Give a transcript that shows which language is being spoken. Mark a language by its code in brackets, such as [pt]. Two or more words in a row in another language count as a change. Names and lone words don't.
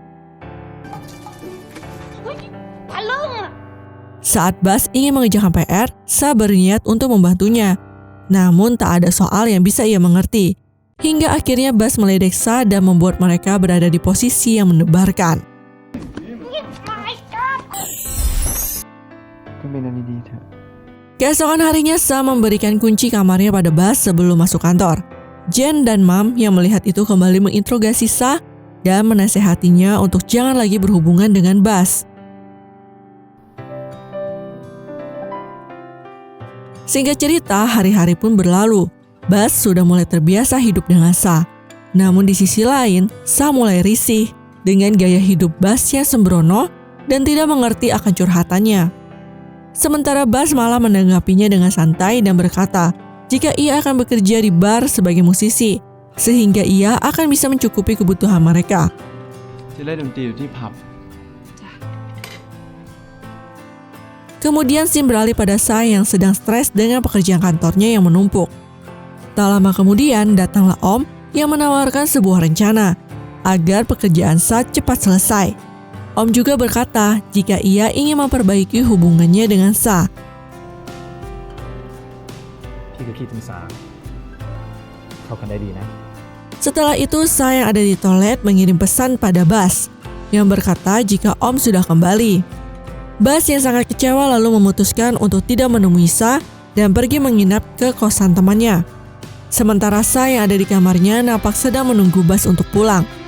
[id] Saat Bas ingin mengerjakan PR, Sa berniat untuk membantunya. Namun tak ada soal yang bisa ia mengerti. Hingga akhirnya Bas meledek Sa dan membuat mereka berada di posisi yang mendebarkan. [th] ก็เป็นอันดีๆเถอะ [id] Keesokan harinya, Sa memberikan kunci kamarnya pada Bas sebelum masuk kantor. Jen dan Mam yang melihat itu kembali menginterogasi Sa dan menasehatinya untuk jangan lagi berhubungan dengan Bas. Singkat cerita, hari-hari pun berlalu. Bas sudah mulai terbiasa hidup dengan Sa. Namun di sisi lain, Sa mulai risih dengan gaya hidup Bas yang sembrono dan tidak mengerti akan curhatannya. Sementara Bas malah menanggapinya dengan santai dan berkata jika ia akan bekerja di bar sebagai musisi, sehingga ia akan bisa mencukupi kebutuhan mereka. [th] จะเล่นดนตรีอยู่ที่ผับ [id] Kemudian Sim beralih pada Sa yang sedang stres dengan pekerjaan kantornya yang menumpuk. Tak lama kemudian datanglah Om yang menawarkan sebuah rencana agar pekerjaan Sa cepat selesai. Om juga berkata jika ia ingin memperbaiki hubungannya dengan Sa. [th] พี่กับพี่ถึงสาเข้ากันได้ดีนะ [id] Setelah itu Sa yang ada di toilet mengirim pesan pada Bas yang berkata jika Om sudah kembali. Bas yang sangat kecewa lalu memutuskan untuk tidak menemui Sa dan pergi menginap ke kosan temannya. Sementara Sa yang ada di kamarnya nampak sedang menunggu Bas untuk pulang.